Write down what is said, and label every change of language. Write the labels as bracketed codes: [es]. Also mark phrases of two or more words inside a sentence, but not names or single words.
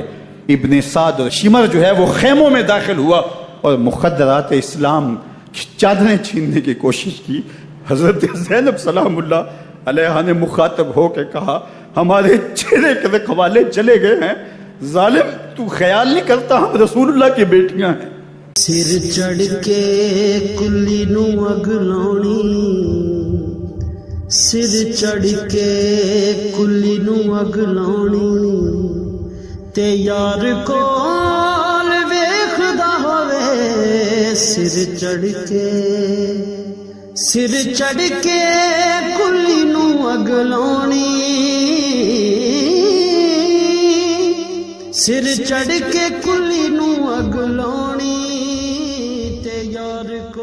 [ur] ابن سعد اور شمر جو ہے وہ خیموں میں داخل ہوا، اور مخدرات اسلام کی چادریں چھیننے کی کوشش کی۔ حضرت زینب [ar] سلام اللہ علیہ [ur] نے مخاطب ہو کے کہا ہمارے چہرے کے رکھوالے چلے گئے ہیں، ظالم تو خیال نہیں کرتا ہم رسول اللہ کی بیٹیاں ہیں. [pa] سر چڑھ کے کلی نو اگ لاؤنی، سر چڑھ کے کلی نو اگ لاؤنی، تے یار کول ویکھدا ہووے سر چڑھ کے کلی نو اگ لاؤنی، سر چڑھ کے کلی نو اگ لاؤنی تے یار